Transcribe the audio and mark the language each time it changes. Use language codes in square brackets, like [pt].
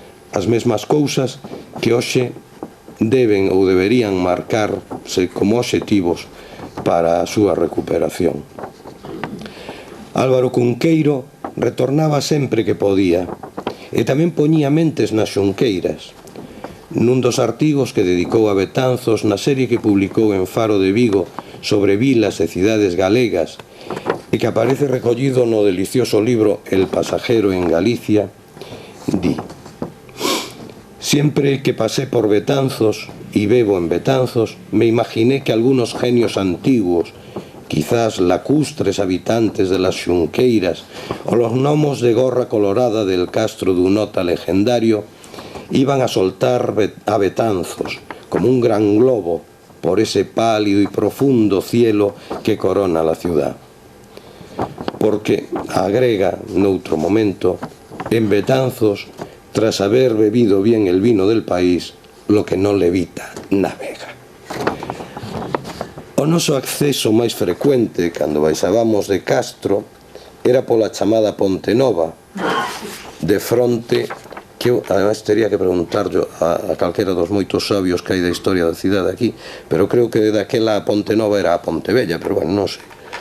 [gl] As mesmas cousas que hoxe deben ou deberían marcarse como obxectivos para a súa recuperación. Álvaro Cunqueiro retornaba sempre que podía, e tamén poñía mentes nas xunqueiras. Nun dos artigos que dedicou a Betanzos na serie que publicou en Faro de Vigo sobre vilas e cidades galegas e que aparece recollido no delicioso libro El pasajero en Galicia, di: [es] siempre que pasé por Betanzos y bebo en Betanzos, me imaginé que algunos genios antiguos, quizás lacustres habitantes de las xunqueiras o los gnomos de gorra colorada del castro Dunota legendario, iban a soltar a Betanzos como un gran globo por ese pálido y profundo cielo que corona la ciudad. Porque, [gl] agrega noutro momento, [es] en Betanzos, tras haber bebido bien el vino del país, lo que non levita navega. [gl] O noso acceso máis frecuente cando baixábamos de Castro era pola chamada Ponte Nova, de fronte, que eu además teria que preguntarlo a calquera dos moitos sabios que hai da historia da cidade aquí, pero creo que daquela a Ponte Nova era a Ponte Vella, pero bueno, non sei.